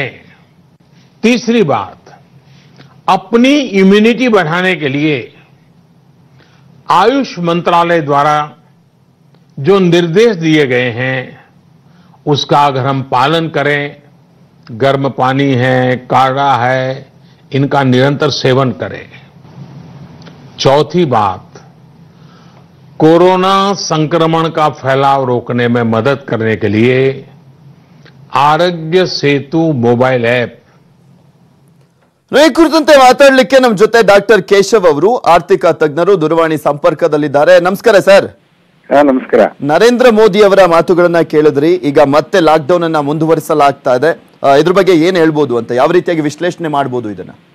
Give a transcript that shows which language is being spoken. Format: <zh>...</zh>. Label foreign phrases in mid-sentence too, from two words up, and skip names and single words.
<hi>तीसरी बात, अपनी इम्यूनिटी बढ़ाने के लिए आयुष मंत्रालय द्वारा जो निर्देश दिए गए हैं उसका अगर हम पालन करें, गर्म पानी है, काढ़ा है, इनका निरंतर सेवन करें। चौथी बात, कोरोना संक्रमण का फैलाव रोकने में मदद करने के लिए आरोग्य सेतु मोबाइल ऐप।</hi> <kn>ಈ ಕುರಿತಂತೆ ಮಾತಾಡಲಿಕ್ಕೆ ನಮ್ಮ ಜೊತೆ ಡಾಕ್ಟರ್ ಕೇಶವ್ ಅವರು, ಆರ್ಥಿಕ ತಜ್ಞರು, ದೂರವಾಣಿ ಸಂಪರ್ಕದಲ್ಲಿದ್ದಾರೆ. ನಮಸ್ಕಾರ ಸರ್. ನಮಸ್ಕಾರ. ನರೇಂದ್ರ ಮೋದಿ ಅವರ ಮಾತುಗಳನ್ನ ಕೇಳಿದ್ರಿ, ಈಗ ಮತ್ತೆ ಲಾಕ್ಡೌನ್ ಅನ್ನ ಮುಂದುವರಿಸಲಾಗ್ತಾ ಇದೆ, ಇದ್ರ ಬಗ್ಗೆ ಏನ್ ಹೇಳ್ಬೋದು ಅಂತ, ಯಾವ ರೀತಿಯಾಗಿ ವಿಶ್ಲೇಷಣೆ ಮಾಡಬಹುದು ಇದನ್ನ?</kn>